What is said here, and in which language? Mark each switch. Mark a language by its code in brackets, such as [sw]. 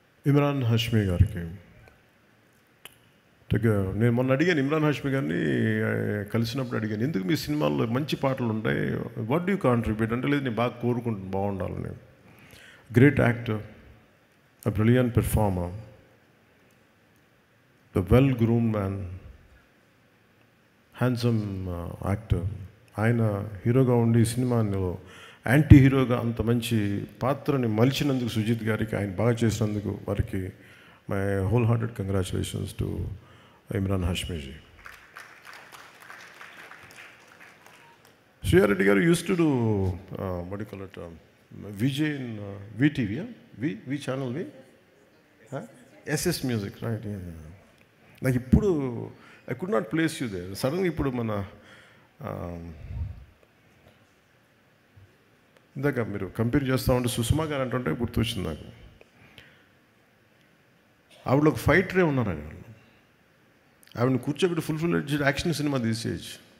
[te] ఇమ్రాన్ హష్మీ గారికి నేను మొన్న అడిగాను, ఇమ్రాన్ హష్మీ గారిని కలిసినప్పుడు అడిగాను, ఎందుకు మీ సినిమాల్లో మంచి పాటలు ఉంటాయి, [en] what do you contribute [te] అంటే, లేదు నేను బాగా కోరుకుంటాను బాగుండాలని. [en] Great actor, a brilliant performer, the well-groomed man, handsome actor. [te] ఆయన హీరోగా ఉండి సినిమాలో యాంటీ హీరోగా అంత మంచి పాత్రని మలిచినందుకు సుజిత్ గారికి, ఆయన బాగా చేసినందుకు వారికి [en] my whole hearted congratulations to [te] Imran హష్మీజీ. [en] శ్రీయారెడ్డి గారు use to do what do you call it, VJ in VTV, V channel V? Huh? SS music right. [te] నాకు ఇప్పుడు [en] I could not place you there. [te] సడన్గా ఇప్పుడు మన ఇందాక మీరు కంపేర్ చేస్తూ ఉంటే సుష్మా గారు అంటుంటే గుర్తొచ్చింది నాకు. ఆవిడ ఒక ఫైటరే ఉన్నారు. ఆవిడని కూర్చోబెట్టి ఫుల్ యాక్షన్ సినిమా తీసేయచ్చు.